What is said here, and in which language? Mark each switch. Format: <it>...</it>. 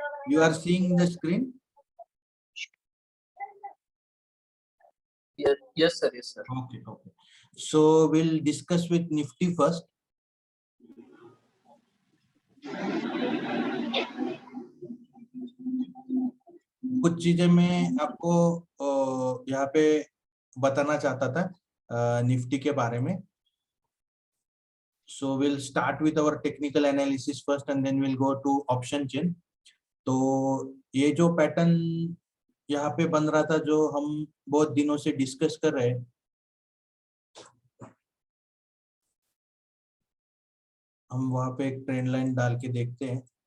<en>You are seeing the screen? Yes sir. Okay. So we'll discuss with Nifty first.</en> <hi>कुछ चीजें मैं आपको यहाँ पे बताना चाहता था निफ्टी के बारे में.</hi> <en>So we'll start with our technical analysis first and then we'll go to option chain.</en> <hi>तो ये जो पैटर्न यहाँ पे बन रहा था जो हम बहुत दिनों से डिस्कस कर रहे हैं, हम वहां पे एक ट्रेंड लाइन डाल के देखते हैं.</hi>